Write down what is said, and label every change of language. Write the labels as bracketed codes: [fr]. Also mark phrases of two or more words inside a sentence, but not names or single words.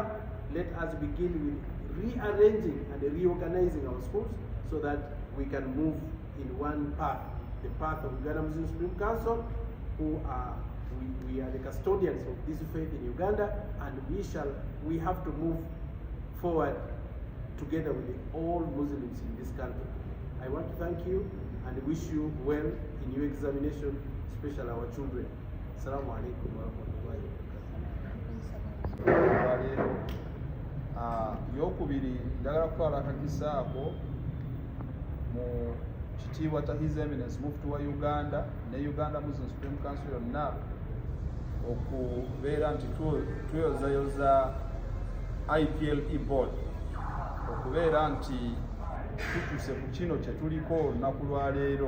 [en] Let us begin with rearranging and reorganizing our schools so that we can move in one path, the path of Uganda Muslim Supreme Council, who are we are the custodians of this faith in Uganda, and we have to move forward together with all Muslims in this country. I want to thank you and wish you well in your examination, especially our children. [ar] السلام عليكم ورحمة الله وبركاته. [lg] Yokubiri ndagala kutwala akakisa ako mu kitiibwa [en] His Eminence [lg] Mufti wa Uganda ne Uganda Muslim Supreme Council yonna okubeera nti tweyozayoza IPLE board okubeera nti tutuuse ku kino kye tuliko olunaku lwa leero.